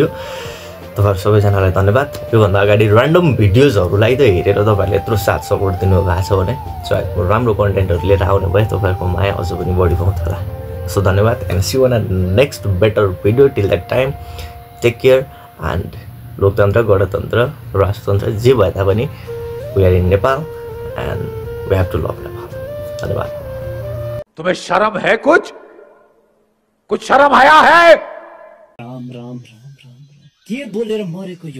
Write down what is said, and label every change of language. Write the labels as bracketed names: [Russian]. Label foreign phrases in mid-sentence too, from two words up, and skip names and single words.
[Nepali] तपाईँहरू सबैजनालाई धन्यवाद। योभन्दा अगाडि ऱ्यान्डम भिडियोजहरूलाई त हेरेर तपाईँहरूले यत्रो साथ सपोर्ट दिनुभएको छ भने सायद राम्रो कन्टेन्टहरू लिएर आउने भए तपाईँहरूको माया अझ पनि बढी पाउँथ्यो होला। [English] सो धन्यवाद and see you in next better video. till that time take care and [Nepali] लोकतन्त्र, गणतन्त्र, राजतन्त्र जे भए तापनि [English] we are in Nepal and we have to love Nepal. [Nepali] धन्यवाद। [Hindi] तुम्हें शर्म है? कुछ शर्म आया है? [Nepali] राम राम राम राम राम के बोलेर मरेको यो